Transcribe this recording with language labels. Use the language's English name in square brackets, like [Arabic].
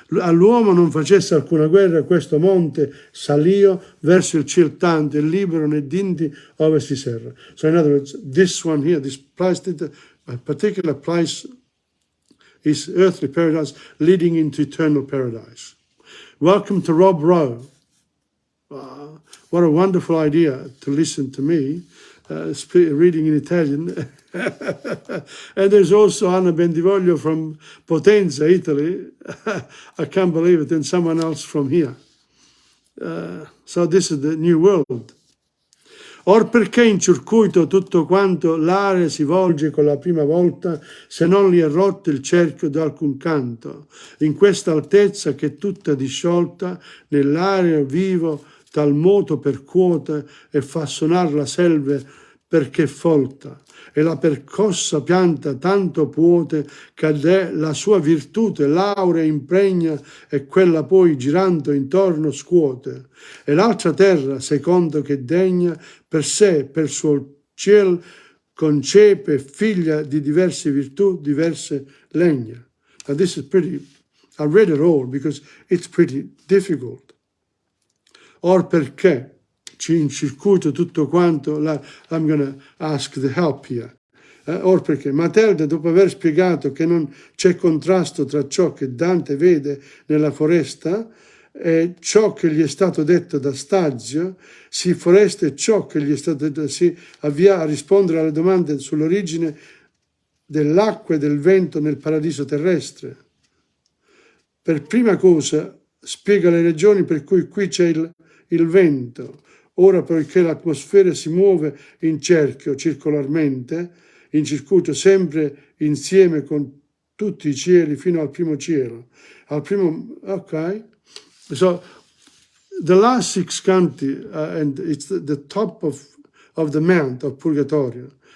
[Italian] All'uomo non facesse alcuna guerra, questo monte salì verso il cielo tanto e libero né dindi ove si serra. [English] So in other words, this one here, this place, a particular place is earthly paradise leading into eternal paradise. Welcome to Rob Rowe. What a wonderful idea to listen to me reading in Italian. And there's also Anna Bendivoglio from Potenza, Italy. I can't believe it. And someone else from here. So this is the new world. [Italian] Or perché in circuito tutto quanto l'area si volge con la prima volta, se non li è rotto il cerchio d'alcun canto, in questa altezza che tutta disciolta, nell'area vivo, tal moto percuote e fa sonar la selve perché folta, e la percossa pianta tanto puote che la sua virtute l'aurea impregna e quella poi girando intorno scuote, e l'altra terra, secondo che degna, per sé, per suo ciel, concepe figlia di diverse virtù, diverse legna. [English] Now this is pretty, I read it all because it's pretty difficult. [Italian] Or perché in circuito tutto quanto, [English] I'm going to ask the help here. [Italian] Or perché Matilde, dopo aver spiegato che non c'è contrasto tra ciò che Dante vede nella foresta e ciò che gli è stato detto da Stazio, si foresta e ciò che gli è stato detto, si avvia a rispondere alle domande sull'origine dell'acqua e del vento nel paradiso terrestre. Per prima cosa spiega le ragioni per cui qui c'è il vento. Ora, poiché l'atmosfera si muove in cerchio, circolarmente, in circuito sempre insieme con tutti i cieli fino al primo cielo. [English] Okay. So, the last six canti, and it's the top of the mount of Purgatorio.